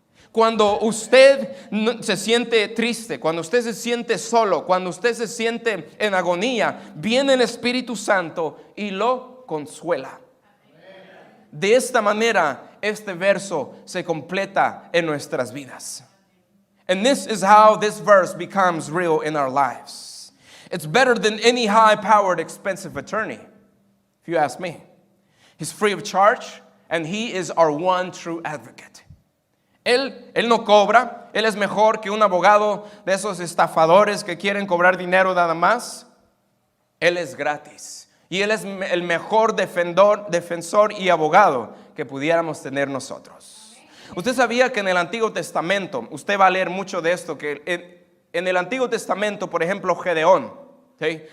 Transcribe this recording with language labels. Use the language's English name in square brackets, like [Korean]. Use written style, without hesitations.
[Spanish] Cuando usted se siente triste, cuando usted se siente solo, cuando usted se siente en agonía, viene el Espíritu Santo y lo consuela. De esta manera, este verso se completa en nuestras vidas. [English] And this is how this verse becomes real in our lives. It's better than any high-powered, expensive attorney, if you ask me. He's free of charge, and he is our one true advocate. [Spanish] Él no cobra. Él es mejor que un abogado de esos estafadores que quieren cobrar dinero nada más. Él es gratis. Y Él es el mejor defensor y abogado que pudiéramos tener nosotros. Usted sabía que en el Antiguo Testamento, usted va a leer mucho de esto, que en el Antiguo Testamento, por ejemplo, Gedeón, ¿sí?